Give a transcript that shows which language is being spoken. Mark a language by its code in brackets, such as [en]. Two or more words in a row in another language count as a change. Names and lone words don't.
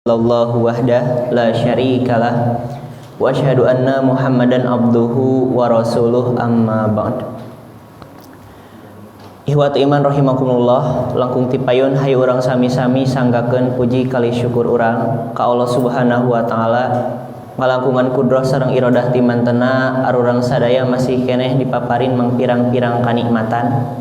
[ar] الله وحده لا شريك له وأشهد أن محمدا عبده ورسوله أما بعد. إخوة الإيمان رحمكم الله, [su] langkung tipayun hayu urang sami-sami sanggakeun puji kali syukur urang ka Allah [ar] سبحانه وتعالى [su] ngalangkungan kudroh sareng iradah ti mantena arurang sadaya masih keneh dipaparin mangpirang-pirang kanikmatan.